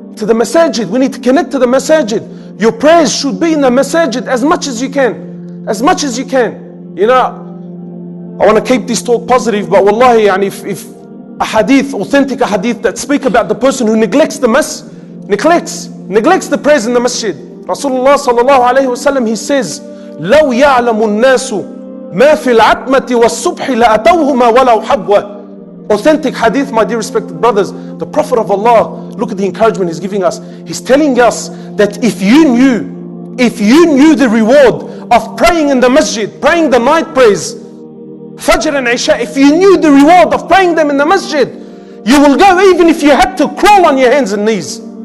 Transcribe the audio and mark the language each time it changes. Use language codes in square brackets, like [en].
[en] To the masajid, we need to connect to the masajid. Your prayers should be in the masajid as much as you can. As much as you can. You know, I want to keep this talk positive, but wallahi, and if a hadith, authentic hadith that speak about the person who neglects the neglects the prayers in the masjid. [ar] Rasulullah sallallahu alayhi wa sallam, [en] he says, [ar] لَوْ يَعْلَمُ النَّاسُ مَا فِي الْعَتْمَةِ وَالصُّبْحِ لَأَتَوْهُمَا وَلَوْ حَبْوَةً. [en] Authentic hadith, my dear respected brothers. The Prophet of Allah, look at the encouragement he's giving us. He's telling us that if you knew If you knew the reward of praying in the masjid, praying the night prayers, Fajr and Isha, if you knew the reward of praying them in the masjid, you will go even if you had to crawl on your hands and knees.